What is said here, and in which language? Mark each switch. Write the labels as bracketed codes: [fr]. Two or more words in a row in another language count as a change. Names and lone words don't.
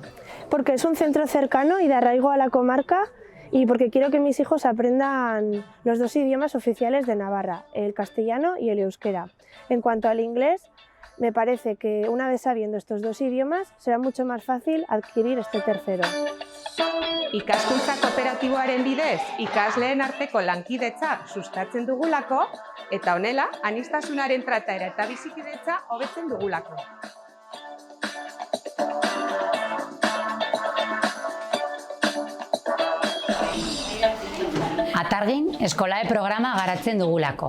[es] Porque es un centro cercano y de arraigo a la comarca y porque quiero que mis hijos aprendan los dos idiomas oficiales de Navarra, el castellano y el euskera. En cuanto al inglés, me parece que una vez sabiendo estos dos idiomas será mucho más fácil adquirir este tercero. [eu] Ikaskuntza kooperatiboaren bidez ikasleen arteko lankidetza sustatzen dugulako eta honela aniztasunaren trataera eta bizikidetza hobetzen dugulako. Atargin eskolae programa garatzen dugulako.